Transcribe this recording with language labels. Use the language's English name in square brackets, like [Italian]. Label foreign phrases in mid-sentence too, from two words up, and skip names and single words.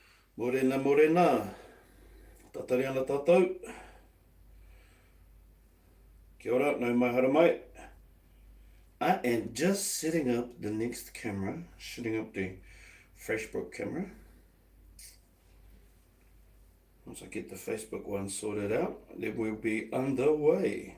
[Māori] Morena, morena. Tatari ana tātou. Kia ora, nau mai hara mai. [English] I am just setting up the next camera, setting up the Freshbrook camera. Once I get the Facebook one sorted out, then we'll be underway.